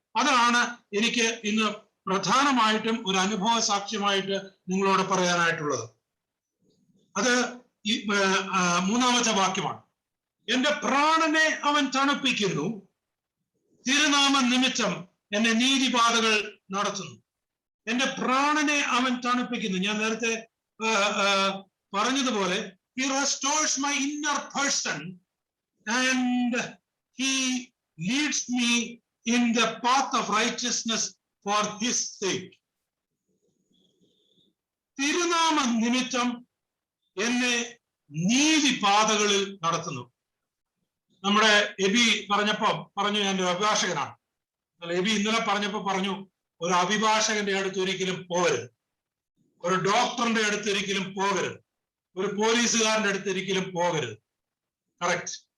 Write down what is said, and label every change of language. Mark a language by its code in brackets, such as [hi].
[ml] അതാണ് എനിക്ക് ഇന്ന് പ്രധാനമായിട്ടും ഒരു അനുഭവ സാക്ഷ്യമായിട്ട് നിങ്ങളോട് പറയാനായിട്ടുള്ളത്. അത് ഈ 3-ാമത്തെ വാക്യമാണ്. എന്റെ പ്രാണനെ അവൻ തണുപ്പിക്കുന്നു, തിരുനാമ നിമിത്തം എന്നെ നീതിപാതകൾ നടത്തുന്നു. എന്റെ പ്രാണനെ അവൻ തണുപ്പിക്കുന്നു. ഞാൻ നേരത്തെ പറഞ്ഞതുപോലെ [en] he restores my inner person and he leads me in the path of righteousness for his sake. [ml] തിരുനാമ നിമിത്തം എന്നെ നീതിപാതകളിൽ നടത്തുന്നു. നമ്മുടെ എബി പറഞ്ഞു ഞാൻ ഒരു അഭിഭാഷകനാണ്. എബി ഇന്നലെ പറഞ്ഞു ഒരു അഭിഭാഷകന്റെ അടുത്ത് ഒരിക്കലും പോകരുത്, ഒരു ഡോക്ടറിന്റെ അടുത്ത് ഒരിക്കലും പോകരുത്, ഒരു പോലീസുകാരന്റെ അടുത്ത് ഒരിക്കലും പോകരുത്. കറക്റ്റ്.